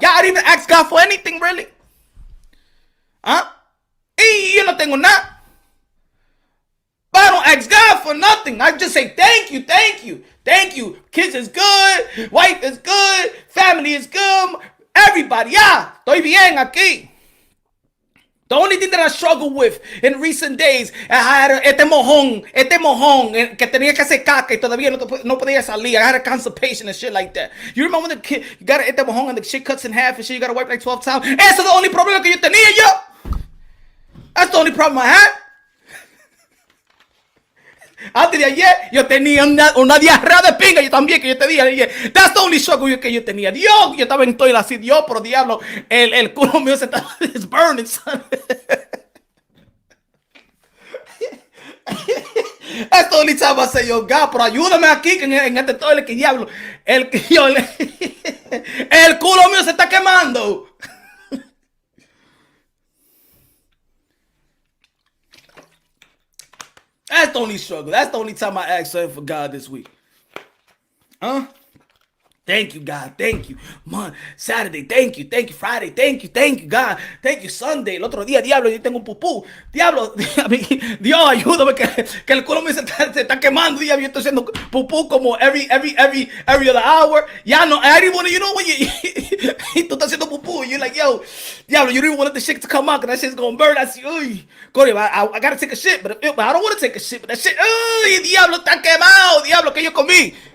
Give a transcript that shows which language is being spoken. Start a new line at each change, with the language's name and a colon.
English: Y'all didn't even ask God for anything, really. Huh?
Spanish: Y yo no tengo nada.
English: But I don't ask God for nothing. I just say thank you. Thank you. Kids is good. Wife is good. Family is good. Everybody,
Spanish: estoy bien aquí.
English: The only thing that I struggled with in recent days, I had
Spanish: este mojón, que tenía que hacer caca y todavía no podía salir.
English: I had a constipation and shit like that. You remember when the kid, you got
Spanish: este mojón
English: and the shit cuts in half and shit, you gotta wipe like 12 times?
Spanish: Eso es
English: the only
Spanish: problema que yo tenía, yo.
English: That's the only problem I had.
Spanish: Antes de ayer, yo tenía una diarrea de pinga, yo también, que yo te dije ayer.
English: That's the only struggle
Spanish: que yo tenía. Dios, yo estaba en toilet así, Dios, pero diablo, el culo mío se está,
English: it's burning, son. That's the only time I say, yo, God,
Spanish: pero ayúdame aquí, que en este toilet, que diablo, el culo mío se está quemando.
English: That's the only struggle. That's the only time I asked for God this week. Huh? Thank you, God. Thank you. Saturday, thank you. Thank you, Friday. Thank you, God. Thank you, Sunday.
Spanish: El otro día, diablo, yo tengo un pupú. Diablo, Dios, ayúdame que el culo me se está quemando. Diablo, yo estoy haciendo pupú como
English: every other hour. Ya no, everyone, you know when
Spanish: tú estás haciendo pupú,
English: you're like, yo, diablo, you don't even want the shit to come out, because that shit's gonna burn. I see, uy, Corey, I gotta take a shit, but I don't want to take a shit, but that shit, uy, diablo,
Spanish: está quemado, diablo, que yo comí.